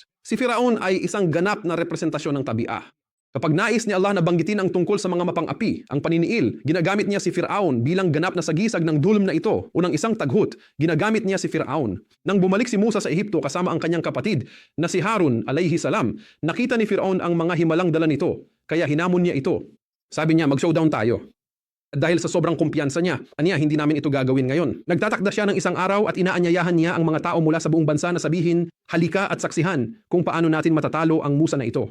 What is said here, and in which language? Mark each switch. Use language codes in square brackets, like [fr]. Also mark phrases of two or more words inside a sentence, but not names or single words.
[tl] Si Firaun ay isang ganap na representasyon ng tabi'a. Kapag nais ni Allah na banggitin ang tungkol sa mga mapang-api, ang paniniil, ginagamit niya si Firaun bilang ganap na sagisag ng dulm na ito o ng isang taghut, ginagamit niya si Firaun. Nang bumalik si Musa sa Ehipto kasama ang kanyang kapatid na si Harun [ar] عليه السلام, [tl] nakita ni Firaun ang mga himalang dala nito, kaya hinamon niya ito. Sabi niya, mag-showdown tayo. Dahil sa sobrang kumpiyansa niya, hindi namin ito gagawin ngayon. Nagtatakda siya ng isang araw at inaanyayahan niya ang mga tao mula sa buong bansa na sabihin, halika at saksihan kung paano natin matatalo ang Musa na ito.